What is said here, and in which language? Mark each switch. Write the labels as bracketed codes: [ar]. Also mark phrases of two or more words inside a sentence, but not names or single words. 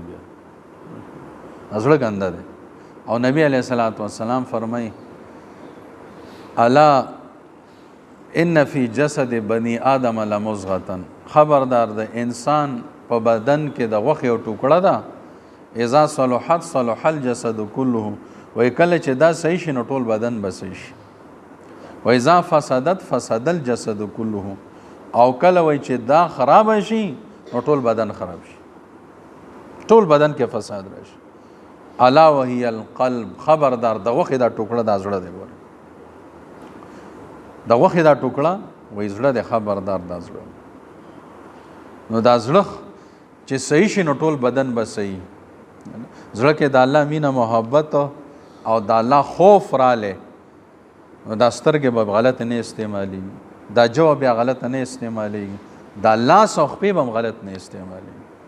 [ps] بیا زړه ګنده دی. او نبی [ar] علیه الصلاۃ والسلام [ps] فرمایي [ar] الا ان فی جسد بنی آدم لمضغة، [ps] خبردار د انسان په بدن کې د غوښې یو ټوکړه ده، [ar] اذا صلحت صلح الجسد كله، [ps] وای کله چې دا صحیح شي نو ټول بدن به صحیح شي. [ar] و اذا فسدت فسد الجسد كله، [ps] او کله وای چې دا خراب شي نو ټول بدن خراب شي، ټول بدن کې فساد راشي. [ar] الا وهي القلب، [ps] خبردار د غوښې دا ټوکړه دا زړه دی. ګوره د غوښې دا ټوکړه وای زړه دی، خبردار دا زړه. نو دا زړه چې صحیح شي نو ټول بدن به صحیح. زړه کې د الله مینه محبت او د الله خوف رالی نو دا سترګې به غلط نه استعمالیږي، دا ژبه بیا غلط نه استعمالیږي، دا لاس او خپې به هم غلط نه استعمالیږي.